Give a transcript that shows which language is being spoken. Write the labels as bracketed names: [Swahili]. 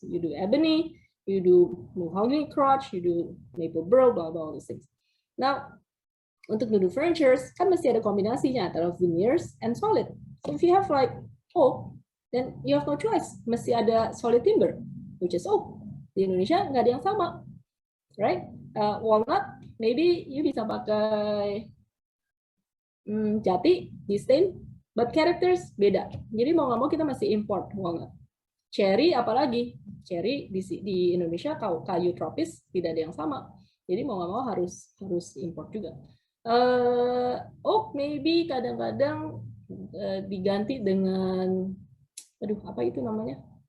[English] You do ebony, you do mahogany crotch, you do maple burl, blah blah all these things. [Indonesian] Now, untuk do furniture kan mesti ada kombinasinya antara veneers and solid. [English] So if you have like oak, then you have no choice. [Indonesian] Mesti ada solid timber, [English] which is oak. [Indonesian] Di Indonesia nggak ada yang sama, right? Walnut, [English] maybe you [Indonesian] bisa pakai jati, distain. [English] But characters [Indonesian] beda. Jadi mau nggak mau kita masih import walnut. Cherry apalagi? Cherry di Indonesia kayu tropis tidak ada yang sama. Jadi mau nggak mau harus import juga. Oak maybe kadang-kadang diganti dengan, aduh apa itu namanya?